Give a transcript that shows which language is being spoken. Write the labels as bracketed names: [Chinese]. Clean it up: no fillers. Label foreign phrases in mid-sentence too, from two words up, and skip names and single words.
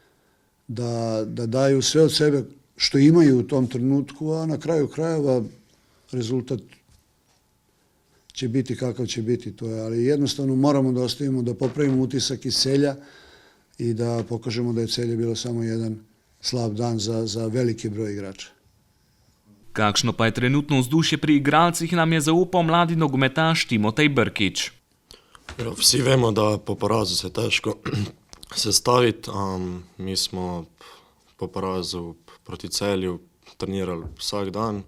[Serbian] da daju sve od sebe što imaju u tom trenutku, a na kraju krajeva rezultat će biti kakav će biti, to je, ali jednostavno moramo da ostavimo, da popravimo utisak iz Celja i da pokažemo da je Celje bilo samo jedan slab dan za veliki broj igrača. [Slovenian] Kakšno pa je trenutno vzdušje pri igralcih, nam je zaupal mladi nogometaš Timotej Brkić. Vsi vemo, da po porazu se težko sestaviti. Mi smo po porazu proti Celju trenirali vsak dan.